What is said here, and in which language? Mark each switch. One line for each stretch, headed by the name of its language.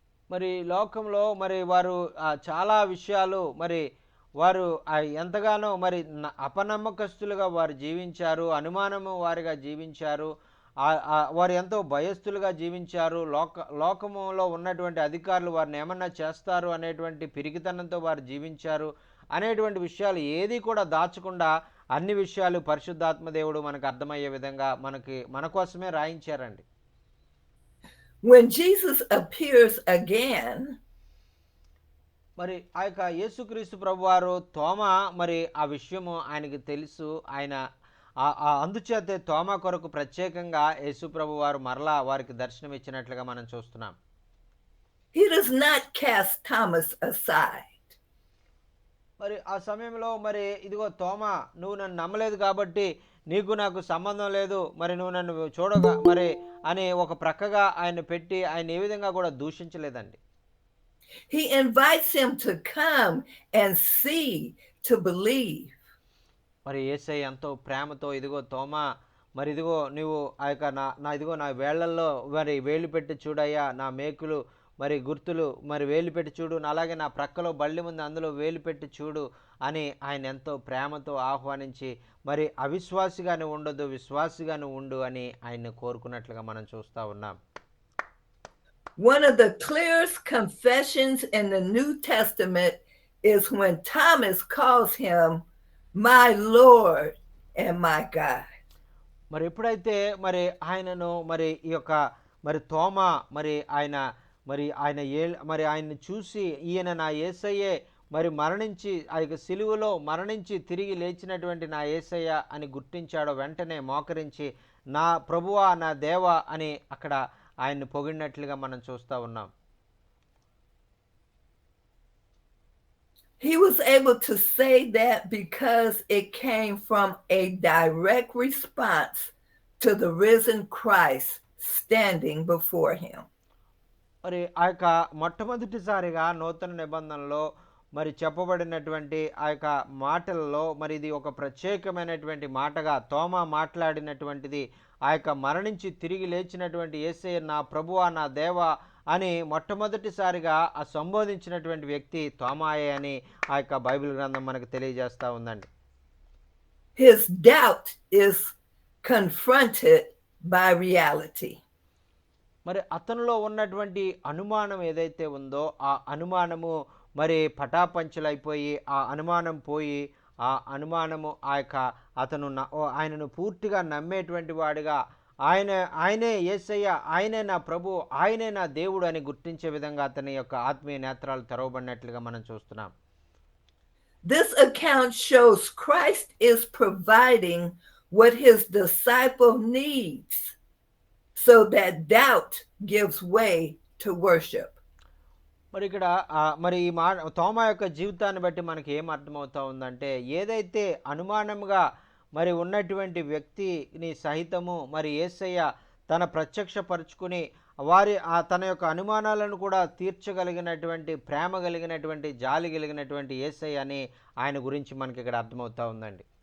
Telugu: మరి లోకంలో మరి వారు చాలా విషయాలు మరి వారు ఎంతగానో మరి అపనమ్మకస్తులుగా వారు జీవించారు, అనుమానము వారిగా జీవించారు, వారు ఎంతో భయస్థులుగా జీవించారు. లోకములో ఉన్నటువంటి అధికారులు వారిని ఏమన్నా చేస్తారు అనేటువంటి పిరికితనంతో వారు జీవించారు అనేటువంటి విషయాలు ఏది కూడా దాచకుండా అన్ని విషయాలు పరిశుద్ధాత్మ దేవుడు మనకు అర్థమయ్యే విధంగా మన కోసమే రాయించారండి.
English: When Jesus appears again,
Telugu: మరి ఆ యొక్క యేసుక్రీస్తు ప్రభువారు తోమా మరి ఆ విషయము ఆయనకి తెలుసు. ఆయన అందుచేతే తోమా కొరకు ప్రత్యేకంగా యేసు ప్రభువారు మరలా వారికి దర్శనం ఇచ్చినట్లుగా మనం చూస్తున్నాం.
English: he does not cast Thomas aside.
Telugu: మరి ఆ సమయంలో మరి ఇదిగో తోమా, నువ్వు నన్ను నమ్మలేదు కాబట్టి నీకు నాకు సంబంధం లేదు, మరి నువ్వు నన్ను చూడగా మరి అని ఒక ప్రక్కగా ఆయన పెట్టి ఆయన ఏ విధంగా కూడా దూషించలేదండి.
English: He invites him to come and see, to believe.
Telugu: మరి యేసయ్య ఎంతో ప్రేమతో, ఇదిగో తోమా, మరి ఇదిగో నువ్వు ఆ యొక్క నా ఇదిగో నా వేళ్లల్లో మరి వేలు పెట్టి చూడయ్యా, నా మేకులు మరి గుర్తులు మరి వేలు పెట్టి చూడు, అలాగే నా ప్రక్కలో బల్లి ముందు అందులో వేలు పెట్టి చూడు అని ఆయన ఎంతో ప్రేమతో ఆహ్వానించి మరి అవిశ్వాసిగానే ఉండొద్దు, విశ్వాసిగానే ఉండు అని ఆయన్ని కోరుకున్నట్లుగా మనం చూస్తూ ఉన్నాం.
English: One of the clearest confessions in the New Testament is when Thomas calls him my Lord and my God.
Telugu: మరి ఎప్పుడైతే మరి ఆయనను మరి ఈ యొక్క మరి తోమా మరి ఆయన మరి ఆయన్ని చూసి ఈయన నా యేసయ్యే, మరి మరణించి ఆ యొక్క సిలువలో మరణించి తిరిగి లేచినటువంటి నా యేసయ్య అని గుర్తించాడో, వెంటనే మోకరించి నా ప్రభువా నా దేవా అని అక్కడ ఆయన్ని పొగిడినట్లుగా మనం చూస్తూ ఉన్నాం.
English: He was able to say that because it came from a direct response to the risen Christ standing before him.
Telugu: మరి ఆ యొక్క మొట్టమొదటిసారిగా నూతన నిబంధనలో మరి చెప్పబడినటువంటి ఆ యొక్క మాటలలో మరి ఇది ఒక ప్రత్యేకమైనటువంటి మాటగా తోమా మాట్లాడినటువంటిది, ఆ యొక్క మరణించి తిరిగి లేచినటువంటి యేసయ్య నా ప్రభువా నా దేవా అని మొట్టమొదటిసారిగా ఆ సంబోధించినటువంటి వ్యక్తి తోమాయే అని ఆ యొక్క బైబిల్ గ్రంథం మనకు తెలియజేస్తూ ఉందండి.
English: His doubt is confronted by reality.
Telugu: మరి అతనిలో ఉన్నటువంటి అనుమానం ఏదైతే ఉందో ఆ అనుమానము మరి పటాపంచలైపోయి, ఆ అనుమానం పోయి, ఆ అనుమానము ఆ యొక్క ఆయనను పూర్తిగా నమ్మేటువంటి వాడిగా, ఆయనే యేసయ్య, ఆయనే నా ప్రభు, ఆయనే నా దేవుడు అని గుర్తించే విధంగా అతని యొక్క ఆత్మీయ నేత్రాలు తెరవబడినట్లుగా మనం చూస్తున్నాం.
English: This account shows Christ is providing what his disciple needs so that doubt gives way to worship.
Telugu: మరి ఇక్కడ మరి ఈ తోమా యొక్క జీవితాన్ని బట్టి మనకి ఏం అర్థమవుతా ఉందంటే, ఏదైతే అనుమానంగా మరి ఉన్నటువంటి వ్యక్తిని సహితము మరి యేసయ్య తన ప్రత్యక్షపరుచుకుని తన యొక్క అనుమానాలను కూడా తీర్చగలిగినటువంటి, ప్రేమ కలిగినటువంటి, జాలి కలిగినటువంటి యేసయ్య అని ఆయన గురించి మనకి ఇక్కడ అర్థమవుతా ఉందండి.